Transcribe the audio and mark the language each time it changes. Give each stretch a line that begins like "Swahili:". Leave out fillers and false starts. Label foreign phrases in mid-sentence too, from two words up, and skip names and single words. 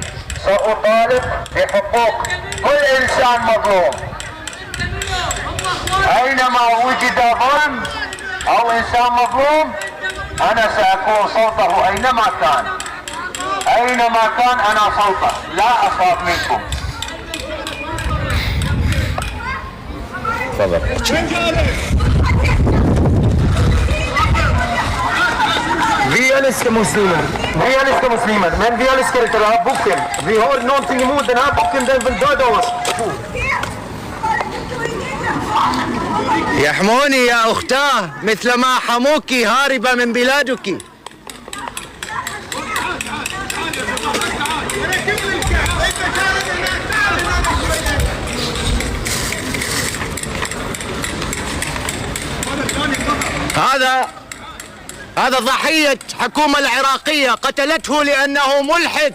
Arabic: سأطالب بحقوق كل إنسان مظلوم. أينما وجد ظلم أو إنسان مظلوم أنا سأكون صوته، أينما كان، أينما كان أنا صوته، لا أخاف منكم.
Swedish: Vi älskar muslimer. Vi älskar muslimer. Men vi älskar inte den här boken. Vi har någonting emot den här boken. Den vill döda oss.
Arabic: يحموني يا أختاه مثلما حموك هاربة من بلادك. هذا ضحية حكومة العراقية، قتلته لأنه ملحد.